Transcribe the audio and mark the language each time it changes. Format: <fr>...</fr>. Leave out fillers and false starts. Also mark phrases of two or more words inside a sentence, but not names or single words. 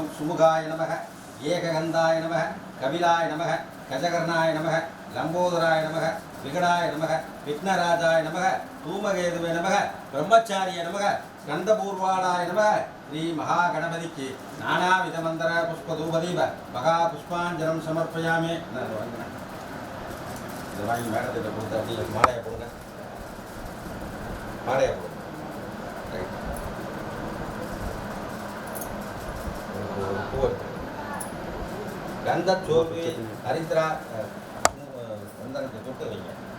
<sa>सुमुखाय नमः एकदन्ताय नमः कपिलाय नमः गजकर्णाय नमः लम्बोदराय नमः विकटाय नमः विघ्नराजाय नमः धूमकेतवे नमः ब्रह्मचारिणे नमः स्कन्दपूर्वजाय नमः श्री महागणपति की नाना विधमंत्र पुष्प धूपदीप महा पुष्पांजलि समर्पयामि</sa> <ta>வாங்கி மேடத்திட்ட கொடுத்து அப்படியே மாலையை போடுங்க மாலையை போடுங்க கந்த சோம்பு ஹரித்ரா வந்தனத்தை தொட்டு வைங்க</ta>